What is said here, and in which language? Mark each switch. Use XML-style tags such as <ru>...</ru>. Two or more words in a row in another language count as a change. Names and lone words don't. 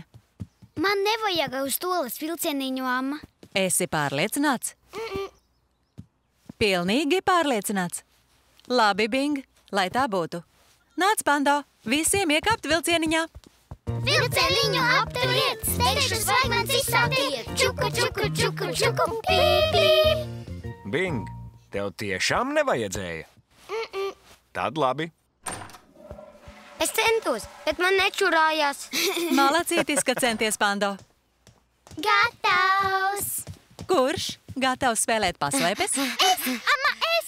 <lv>Man nevajag uz toles vilcieniņu, Amma. Esi pārliecināts? Pilnīgi pārliecināts. Labi, Bing, lai tā būtu. Nāc, Pando, visiem iekāpt vilcieniņā. Vilcieniņu apturiet, steigšus fragments izsātiet. Čuku, čuku, čuku, čuku, pīp, pīp. Bing, tev tiešām nevajadzēja? Tad labi. Es centos, bet man nečurājās. Malacītis, ka centies, Pando. Gatavs! Kurš gatavs spēlēt paslēpes? Amma, es!</lv>